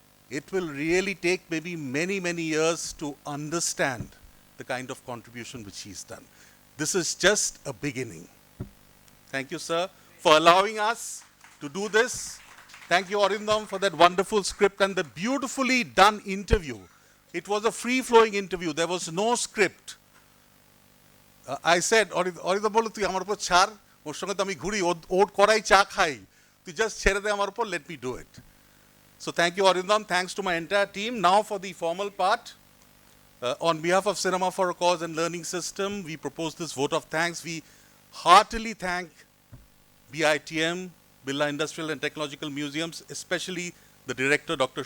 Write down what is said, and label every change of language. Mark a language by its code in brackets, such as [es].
[en] It will really take maybe many years to understand the kind of contribution which he's done. This is just a beginning. Thank you, sir, for allowing us to do this. Thank you, Arindam, for that wonderful script and the beautifully done interview. It was a free-flowing interview. There was no script. [bn] I said, Arindam bolo তুই আমার উপর ছাড়, ওর সঙ্গে তো আমি ঘুরি, ওর করাই চা খাই, তুই জাস্ট ছেড়ে দে আমার উপর, [en] let me do it. So thank you, Arindam. Thanks to my entire team. Now for the formal part. On behalf of Cinema for a Cause and Learning System, we propose this vote of thanks. We heartily thank BITM, Birla Industrial and Technological Museums, especially the director, Dr.